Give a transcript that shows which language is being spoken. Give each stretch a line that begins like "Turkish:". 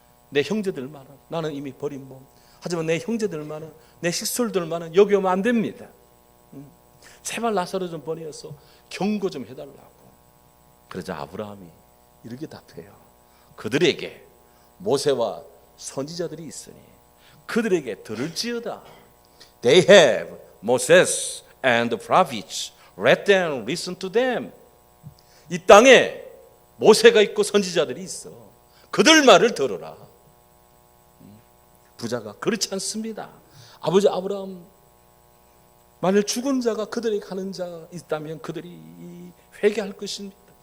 Korean: 내 형제들만은 나는 이미 버린 몸. 하지만 내 형제들만은 내 식솔들만은 여기 오면 안 됩니다. 제발 나사로 좀 보내서 경고 좀 해달라고. 그러자 아브라함이 이렇게 답해요. 그들에게 모세와 선지자들이 있으니 그들에게 들을지어다.
English: They have Moses and the prophets. Let them listen to them.
Korean: 이 땅에 모세가 있고 선지자들이 있어. 그들 말을 들어라. 부자가 그렇지 않습니다. 아버지 아브라함 만일 죽은 자가 그들에게 가는 자가 있다면 그들이 회개할 것입니다.